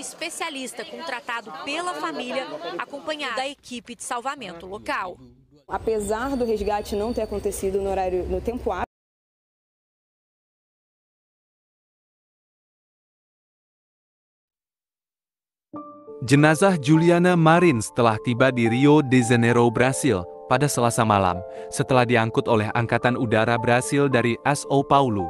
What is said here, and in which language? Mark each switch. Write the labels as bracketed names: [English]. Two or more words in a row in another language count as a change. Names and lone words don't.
[Portuguese] especialista contratado pela família, acompanhado da equipe de salvamento local. Apesar do resgate não ter acontecido no tempo hábil, [Indonesian] jenazah Juliana Marins telah tiba di Rio de Janeiro, Brasil pada Selasa malam setelah diangkut oleh Angkatan Udara Brasil dari São Paulo.